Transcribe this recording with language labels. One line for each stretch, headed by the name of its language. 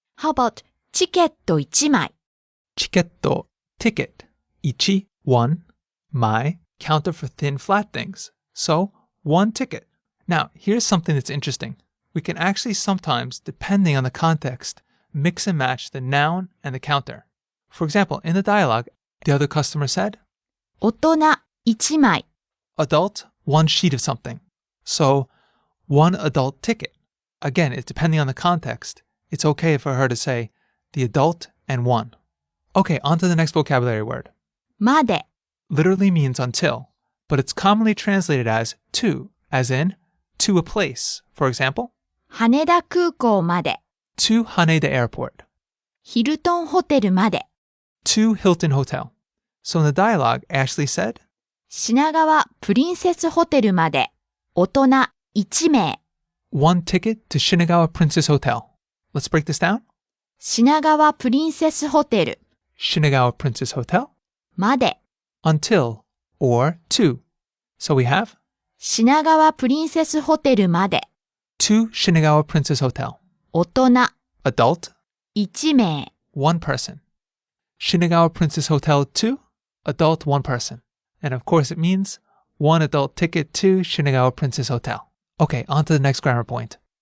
English: How about
Japanese: チケット1枚?
English: Chiketto, ticket. Ichi, 1. Mai, counter for thin, flat things. So, 1 ticket. Now, here's something that's interesting. We can actually sometimes, depending on the context, mix and match the noun and the counter. For example, in the dialogue, the other customer said,
Japanese: 大人1枚.
English: adult, 1 sheet of something. So, 1 adult ticket. Again, it's depending on the context. It's okay for her to say the adult and 1. Okay, on to the next vocabulary word.
Japanese: まで
English: Literally means until, but it's commonly translated as to, as in to a place. For example,
Japanese: 羽田空港まで
English: to Haneda Airport,
Japanese: ヒルトンホテルまで
English: to Hilton Hotel. So in the dialogue, Ashley said,
Japanese: 品川プリンセスホテルまで大人1名。
English: one ticket to Shinagawa Princess Hotel. Let's break this down.
Japanese: 品川プリンセスホテル
English: Shinagawa Princess Hotel,
Japanese: まで
English: until, or to. So we have
Japanese: 品川プリンセスホテルまで
English: to Shinagawa Princess Hotel.
Japanese: 大人
English: Adult,
Japanese: 1名。
English: one person. Shinagawa Princess Hotel to adult, one person. And of course it means one adult ticket to Shinagawa Princess Hotel. Okay, on to the next grammar point.